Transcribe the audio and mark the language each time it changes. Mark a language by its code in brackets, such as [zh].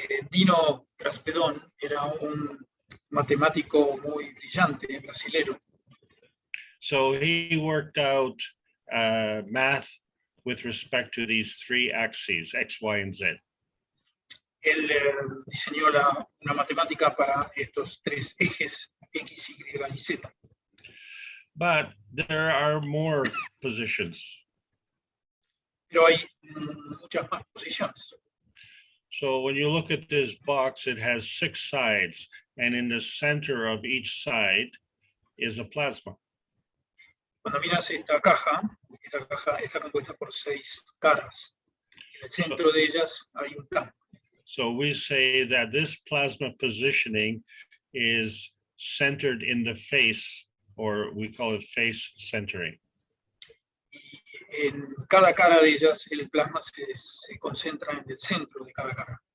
[es] Dino Kraspedon era un matemático muy brillante brasilero. [en] So he worked out math with respect to these 3 axes, X, Y, and Z. [es] Él diseñó una matemática para estos 3 ejes, X, Y y Z. [en] But there are more positions. [es] Pero hay muchas más posiciones. [en] So when you look at this box, it has 6 sides, and in the center of each side is a plasma. [es] Cuando miras esta caja está compuesta por 6 caras. En el centro de ellas hay un plasma. [en] So we say that this plasma positioning is centered in the face, or we call it face centering. [es] Y en cada cara de ellas el plasma se concentra en el centro de cada cara.